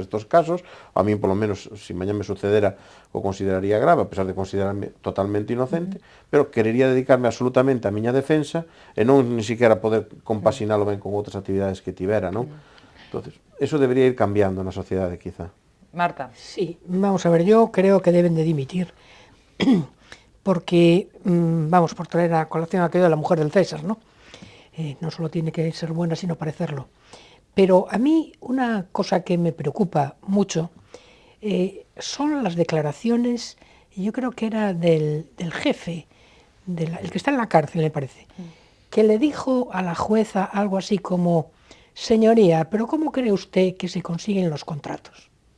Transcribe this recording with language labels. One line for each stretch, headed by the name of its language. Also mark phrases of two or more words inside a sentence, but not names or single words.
Galician: Nestos casos, a mí, polo menos, se mañá me sucedera, o consideraría grave, a pesar de considerarme totalmente inocente, pero querería dedicarme absolutamente á miña defensa e non
Spanish: ni siquiera
Galician: poder compasinalo ben con outras actividades que tivera, non? Entonces, eso debería ir cambiando na sociedade, quizá. Marta.
Spanish: Sí, vamos a ver, yo creo que deben de dimitir, porque, vamos, por traer a colación aquello de la mujer del César, ¿no? No solo tiene que ser buena, sino parecerlo. Pero a mí una cosa que me preocupa mucho son las declaraciones, yo creo que era del jefe, el que está en la cárcel, me parece, que le dijo a la jueza algo así como: señoría, ¿pero cómo cree usted que se consiguen los contratos?